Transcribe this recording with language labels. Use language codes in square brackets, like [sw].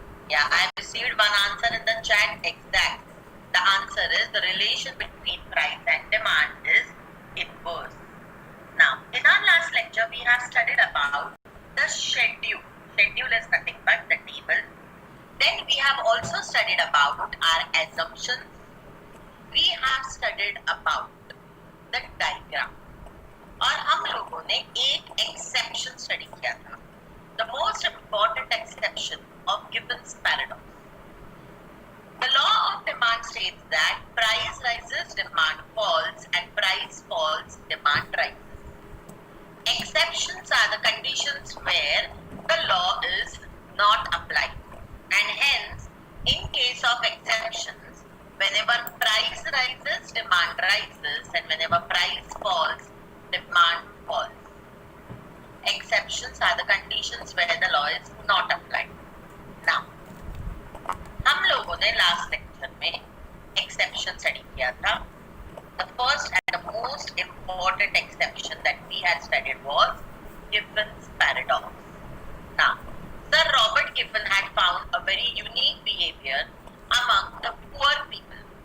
[en] Yeah, I have received one answer in the chat. Exact. The answer is the relation between price and demand is inverse. Now, in our last lecture, we have studied about the schedule. Schedule is nothing but the table. Then we have also studied about our assumptions. We have studied about the diagram. [hi] और हम लोगों ने एक [en] exception study [hi] किया था. [en] The most important exception of Gibbon's paradox. The law of demand states that price rises, demand falls, and price falls, demand rises. Exceptions are the conditions where the law is not applied, and hence, in case of exceptions, whenever price rises, demand rises, and whenever price falls, demand falls. Exceptions are the conditions where the law is not applied. [hi] Now, हम लोगों ने [en] last lecture [hi] में exception study किया था. [en] The first and the most important exception that we had studied was Gibbon's paradox. Now, Sir Robert Gibbon had found a very unique behavior among the poor people.